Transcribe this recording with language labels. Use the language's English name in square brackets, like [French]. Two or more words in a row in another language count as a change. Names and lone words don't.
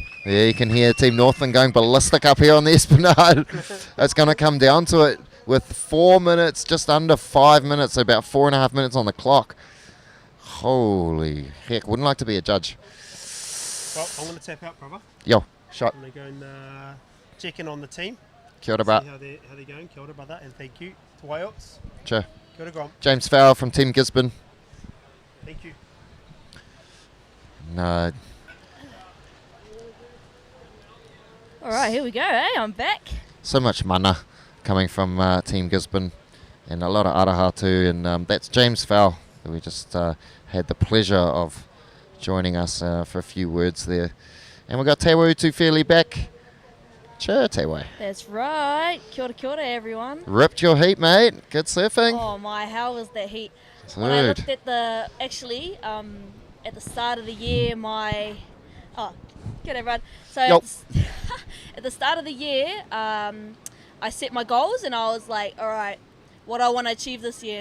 [English] Yeah, you can hear Team Northland going ballistic up here on the Esplanade. It's going to come down to it. With 4 minutes, just under 5 minutes, so about 4.5 minutes on the clock. Holy heck, wouldn't like to be a judge. Well, I'm going to tap out, brother. Yo, shot. I'm going to go and check in on the team. [Māori] Kia ora, [English] bro. See how they're going. [Māori] Kia ora, [English] brother, and thank you. Te Waiots. Sure. [Māori] Kia ora, [English] Grom. James Farrell from Team Gisborne. Thank you. No. All right, here we go, I'm back. So much mana coming from Team Gisborne, and a lot of araha too, and that's James Farrell, we just had the pleasure of joining us for a few words there. And we've got Te Wautu fairly back. Cheer, Te Wai. That's right. [Māori] Kia ora, [English] everyone. Ripped your heat, mate. Good surfing. Oh my, how was that heat? Dude. When I looked at at the start of the year, good everyone. So at the start of the year, I set my goals and I was like, all right, what I want to achieve this year.